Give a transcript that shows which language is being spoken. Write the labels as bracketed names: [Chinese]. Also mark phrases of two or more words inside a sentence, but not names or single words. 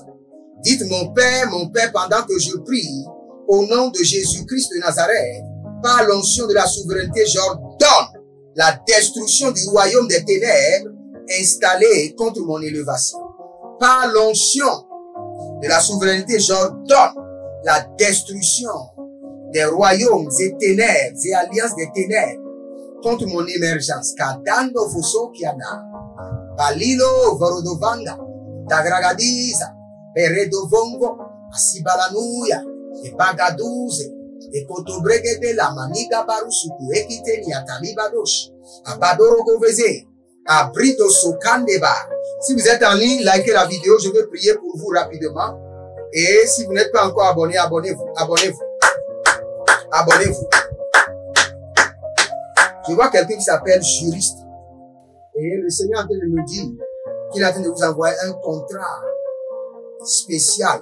[French] Dites mon Père, pendant que je prie, au nom de Jésus-Christ de Nazareth, par l'onction de la souveraineté, j'ordonne la destruction du royaume des ténèbres installé contre mon élévation. Par l'onction de la souveraineté, j'ordonne la destruction des royaumes et ténèbres et alliances des ténèbres contre mon émergence. Kadando Foso Kiana, Balilo Vorodovanga, Tagragadiza, Peredovongo, Asibalanuya, et Bagadouze, et Kotobregede la Maniga Barusuku, Ekiteni Atalibadosh, Abadorogoveze, Abrito Sokandeba. Si vous êtes en ligne, likez la vidéo, je vais prier pour vous rapidement. Et si vous n'êtes pas encore abonné, abonnez-vous, abonnez-vous, abonnez-vous. Je vois quelqu'un qui s'appelle juriste. Et le Seigneur est en train de me dire qu'il est en train de vous envoyer un contrat spécial.